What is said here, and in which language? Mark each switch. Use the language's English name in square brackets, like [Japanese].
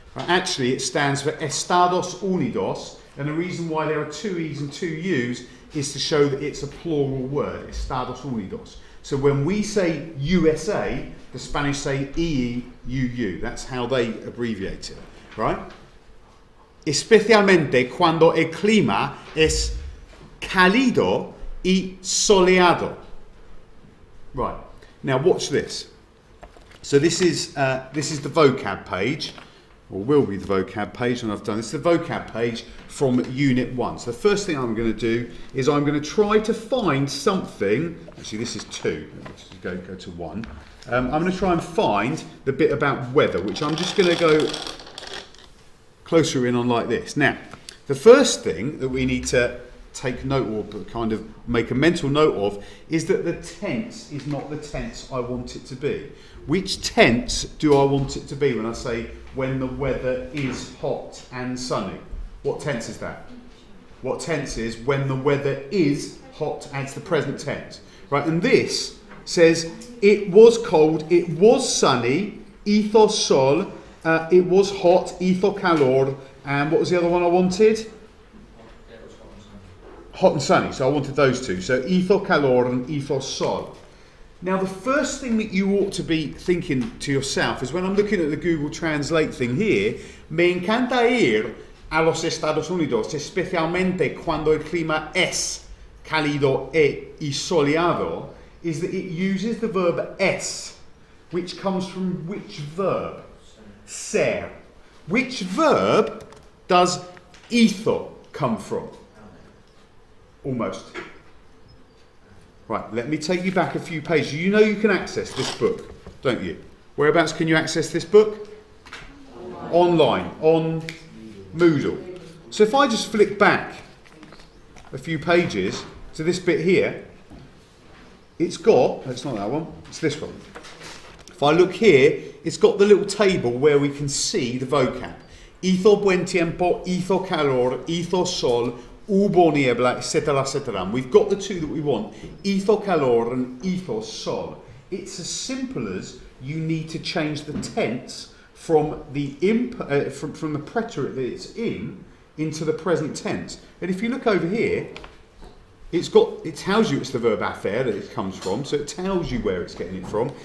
[English] Actually, it stands for Estados Unidos, and the reason why there are two E's and two U's is to show that it's a plural word, Estados Unidos. So when we say USA, the Spanish say IIUU. That's how they abbreviate it, right? [Spanish] Especialmente cuando el clima es cálido y soleado. [English] Right, now watch this. So this is the vocab page, or will be the vocab page when I've done this. The vocab page from Unit 1. So the first thing I'm going to do is I'm going to try to find something. Actually, this is 2. Let's just go to 1. I'm going to try and find the bit about weather, which I'm just going to go closer in on like this. Now, the first thing that we need to take note of, but kind of make a mental note of, is that the tense is not the tense I want it to be. Which tense do I want it to be when I say when the weather is hot and sunny? What tense is that? What tense is when the weather is hot and it's the present tense? Right, and this says it was cold, it was sunny, hizo sol, it was hot, hizo calor, and what was the other one I wanted? Hot and sunny, so I wanted those two. [Spanish] So hizo calor and hizo sol. [English] Now the first thing that you ought to be thinking to yourself is when I'm looking at the Google Translate thing here, me encanta ir a los Estados Unidos, especialmente cuando el clima es cálido y soleado, is that it uses the verb es, which comes from which verb? Ser. Which verb does hizo come from? Almost. Right, let me take you back a few pages. You know you can access this book, don't you? Whereabouts can you access this book? Online, on Moodle. So if I just flick back a few pages to this bit here, it's not that one, it's this one. If I look here, it's got the little table where we can see the vocab. [Spanish] Hizo buen tiempo, hizo calor, hizo sol, hubo niebla, etc., etc. [English] And we've got the two that we want, hizo calor and hizo sol. It's as simple as you need to change the tense from the from the preterite that it's in into the present tense. And if you look over here, it tells you it's the verb hacer that it comes from, so it tells you where it's getting it from.